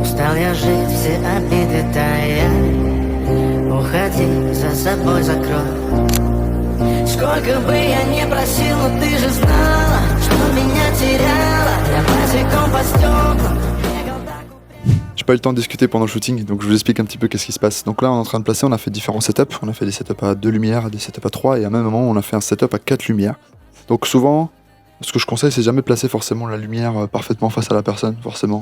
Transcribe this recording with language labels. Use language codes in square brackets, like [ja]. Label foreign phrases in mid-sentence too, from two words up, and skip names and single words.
[ru] Устал я жить, все обиды тая. Уходи, за собой закрой. Сколько бы я ни просил, но ты же знала, что меня теряла. Я босиком по стеклам. [fr] J'ai pas eu le temps de discuter pendant le shooting, donc je vous explique un petit peu qu'est-ce qui se passe. Donc là, on est en train de placer, on a fait différents setups. On a fait des setups à 2 lumières, des setups à 3, et à un même moment, on a fait un setup à 4 lumières. Donc souvent, ce que je conseille, c'est jamais placer forcément la lumière parfaitement face à la personne, forcément.